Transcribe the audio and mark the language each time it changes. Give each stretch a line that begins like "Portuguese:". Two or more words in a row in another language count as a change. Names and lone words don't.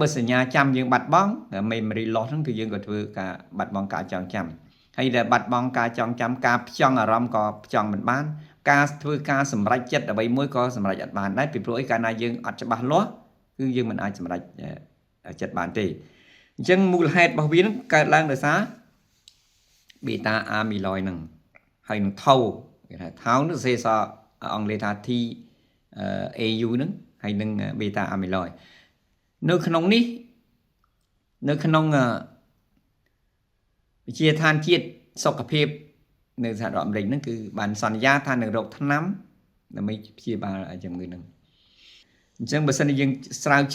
Khmer: សញ្ញាចាំយើងបាត់បង់
English: memory loss
Khmer: ហ្នឹងគឺយើងក៏ធ្វើការបាត់បង់ការចងចាំហើយដែលបាត់បង់ការចង ចាំការផ្ចង់អារម្មណ៍ក៏ផ្ចង់មិនបានការធ្វើការសម្រេចចិត្តអ្វីមួយក៏សម្រេចអត់បានដែរពីព្រោះអីកាលណាយើងអត់ច្បាស់លាស់គឺយើងមិនអាចសម្រេចចិត្តបានទេអញ្ចឹងមូលហេតុរបស់វានឹងកើតឡើងដោយសារ
English: beta amyloid
Khmer: ហ្នឹងហើយនឹង tau គេថា tau នោះសេសអង់គ្លេសថា T AU ហ្នឹងហើយនឹង
English: beta amyloid
Khmer: នៅក្នុងនេះនៅក្នុង វិទ្យាឋានជាតិសុខភាពនៅសហរដ្ឋអាមេរិកហ្នឹងគឺបានសន្យាថានឹងរកថ្នាំដើម្បីព្យាបាលជំងឺហ្នឹងអញ្ចឹងបើសិនជាយើងស្រាវ